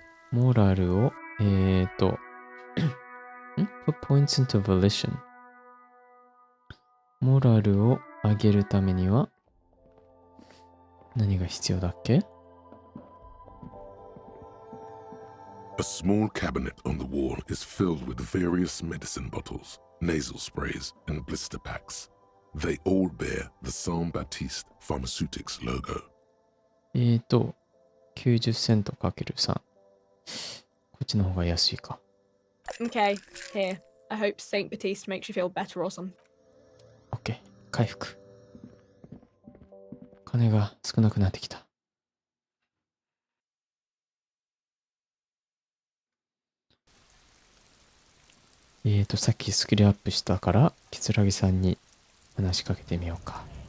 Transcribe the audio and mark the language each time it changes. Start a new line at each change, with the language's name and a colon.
Japanese: モラルを、
English: put points into volition。
Japanese: モラルを上げるためには、何が必要だっけ？
English: A small cabinet on the wall is filled with various medicine bottles, nasal sprays, and blister packs. They all bear the Saint Baptiste Pharmaceutics logo.
Japanese: 90セントかける3。こっちの方が安いか。
English: Okay, here. I hope Saint Baptiste makes you feel better or something.
Japanese: OK。 回復。金が少なくなってきた。さっきスキルアップしたから、キツラギさんに話しかけてみようか。